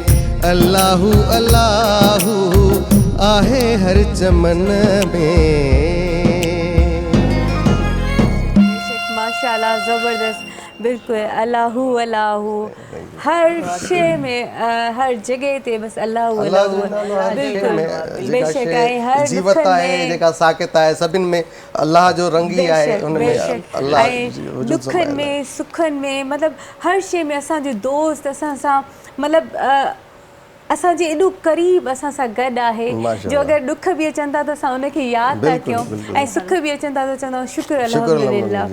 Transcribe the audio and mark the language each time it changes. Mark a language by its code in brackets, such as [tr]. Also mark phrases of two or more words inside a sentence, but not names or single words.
[ar] الله الله [sd] आहे हर चमन में। माशाल्लाह ज़बरदस्त, बिल्कुल [ar] الله الله [sd] हर शइ में हर जगह ते बस [ar] الله الله [sd] बिल्कुल बेशक आहे हर जीवत आहे जेका साकित आहे सभिनि में अल्लाह जो रंग ई आहे हुन में अल्लाह दुखन में सुखन में मतलब हर शइ में असांजो दोस्त असां सां मतलब असांजे एॾो क़रीब असां सां गॾु आहे जो अगरि ॾुख बि अचनि था त असां उनखे यादि था कयूं ऐं सुख बि अचनि था त चवंदा आहियूं शुक्र अल्हम्दुलिल्लाह।